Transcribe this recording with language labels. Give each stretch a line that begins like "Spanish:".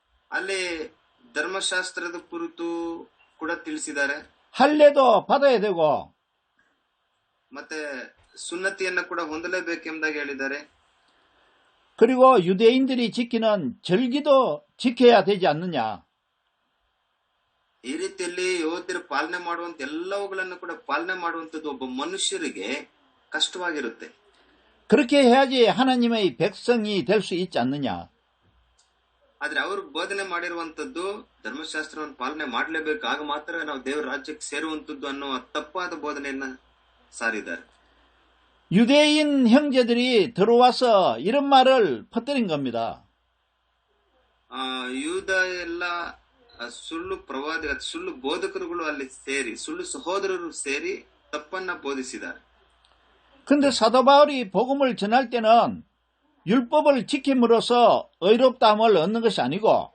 Kannada: ಅಲ್ಲಿ ಧರ್ಮಶಾಸ್ತ್ರದ ಕುರಿತು ಕೂಡ ತಿಳಿಸಿದ್ದಾರೆ.
Korean: 할례도 받아야 되고
Kannada: ಮತ್ತೆ ಸುನ್ನತಿಯನ್ನ ಕೂಡ ಹೊಂದಲೇಬೇಕೆಂಬುದಾಗಿ ಹೇಳಿದ್ದಾರೆ.
Korean: 그리고 유대인들이 지키는 절기도 지켜야 되지 않느냐?
Kannada: ಈ ರೀತಿಯಲ್ಲಿ ಯೋಧರು ಪಾಲನೆ ಮಾಡುವಂತ ಎಲ್ಲವುಗಳನ್ನು ಕೂಡ ಪಾಲನೆ ಮಾಡುವಂತದ್ದು ಒಬ್ಬ ಮನುಷ್ಯರಿಗೆ ಕಷ್ಟವಾಗಿರುತ್ತೆ.
Korean: 그렇게 해야지 하나님의 백성이 될 수 있지 않느냐?
Kannada: ಆದ್ರೆ ಅವರು ಬೋಧನೆ ಮಾಡಿರುವಂತದ್ದು ಧರ್ಮಶಾಸ್ತ್ರವನ್ನು ಪಾಲನೆ ಮಾಡಲೇಬೇಕು, ಆಗ ಮಾತ್ರ ನಾವು ದೇವರ ರಾಜ್ಯಕ್ಕೆ ಸೇರುವಂತದ್ದು ಅನ್ನೋ ತಪ್ಪಾದ ಬೋಧನೆಯನ್ನ ಸಾರಿದ್ದಾರೆ.
Korean: 유대인 형제들이 들어와서 이런 말을 퍼뜨린 겁니다.
Kannada: ಯೂದ ಎಲ್ಲ ಸುಳ್ಳು ಪ್ರವಾದಿ ಸುಳ್ಳು ಬೋಧಕರುಗಳು ಅಲ್ಲಿ ಸೇರಿ ಸುಳ್ಳು ಸಹೋದರರು ಸೇರಿ ತಪ್ಪನ್ನ ಬೋಧಿಸಿದ್ದಾರೆ.
Korean: 근데 사도 바울이 복음을 전할 때는 율법을 지킴으로써 의롭다함을 얻는 것이 아니고